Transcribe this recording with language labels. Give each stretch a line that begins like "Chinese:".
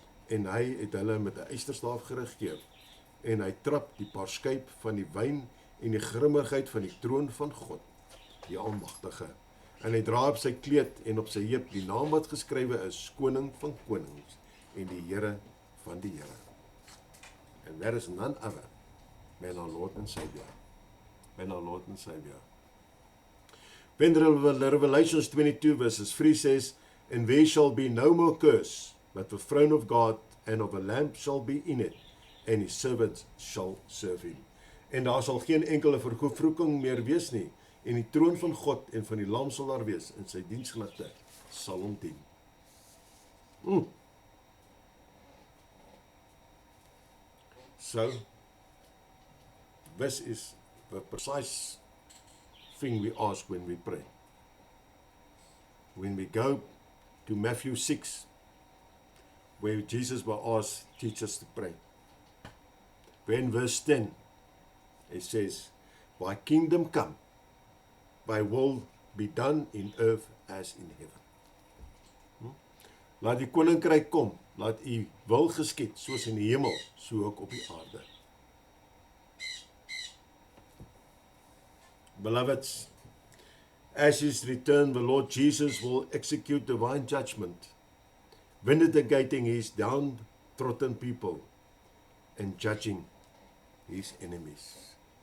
Afrikaans: En hy het hulle met 'n ysterstaaf geregeer, en hy trap die paarskyp van die wyn en die grimmigheid van die troon van God, die Almagtige. En hy dra op sy kleed en op sy heup die naam wat geskrywe is, Koning van Konings en die Here van die Here.
English: And there is none other than our Lord and Savior. Than our Lord and Savior. When Revelations 22 verses 3 says, and there shall be no more curse, but the throne of God and of a lamb shall be in it, and his servants shall serve him.
Afrikaans: En daar sal geen enkele vervloeking meer wees nie, en die troon van God en van die lam sal daar wees, en sy diensgligte sal hom dien.
English: So, this is the precise thing we ask when we pray. When we go to Matthew 6, where Jesus will ask, teach us to pray. When verse 10, it says, thy kingdom come, thy will be done in earth as in heaven.
Afrikaans: Laat die koninkryk kom, laat u wil geskied, soos in die hemel, so ook op die aarde.
English: Beloveds, as his return, the Lord Jesus will execute divine judgment, vindicating his downtrodden people and judging his enemies.